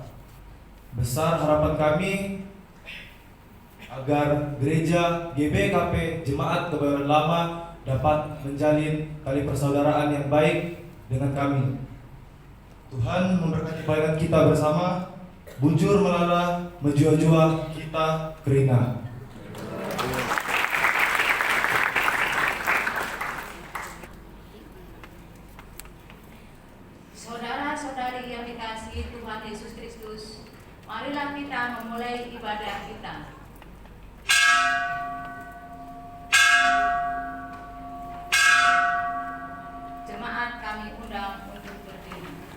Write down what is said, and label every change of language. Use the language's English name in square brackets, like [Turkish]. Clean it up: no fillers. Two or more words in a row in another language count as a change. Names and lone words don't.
[Indonesian] Besar harapan kami agar gereja GBKP Jemaat Kebayoran Lama dapat menjalin tali persaudaraan yang baik dengan kami. Tuhan memberkati pelayanan kita bersama. [Batak Karo] Bujur melala, menjua-jua kita kerina. [Indonesian] Saudara-saudari yang dikasihi Tuhan Yesus Kristus, marilah kita memulai ibadah kita. Jemaat kami undang untuk berdiri.